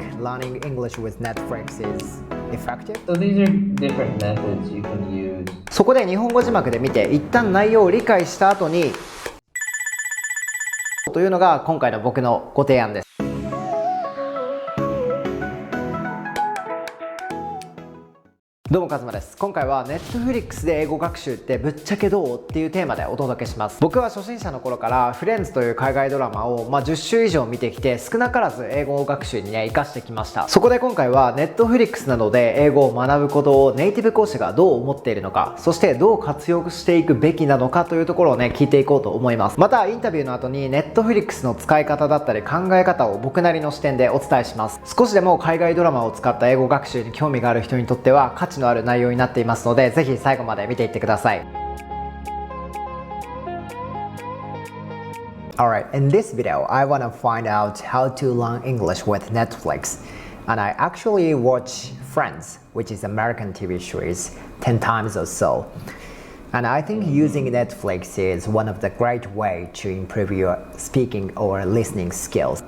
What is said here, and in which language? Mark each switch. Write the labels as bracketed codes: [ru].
[en] learning English with Netflix is effective? So these are different methods you can use. [ja] そこで日本語字幕で見て一旦内容を理解した後にというのが今回の僕のご提案です。どうもカズマです。今回は Netflix で英語学習ってぶっちゃけどうっていうテーマでお届けします。僕は初心者の頃からフレンズという海外ドラマを10種以上見てきて少なからず英語学習にね活かしてきました。そこで今回は Netflix などで英語を学ぶことをネイティブ講師がどう思っているのか、そしてどう活用していくべきなのかというところをね聞いていこうと思います。またインタビューの後に Netflix の使い方だったり考え方を僕なりの視点でお伝えします。少しでも海外ドラマを使った英語学習に興味がある人にとっては価値のある内容になっていますので、ぜひ最後まで見ていってください。 [en] Alright, in this video, I want to find out how to learn English with Netflix. And I actually watch Friends, which is American TV series, 10 times or so. And I think using Netflix is one of the great way to improve your speaking or listening skills.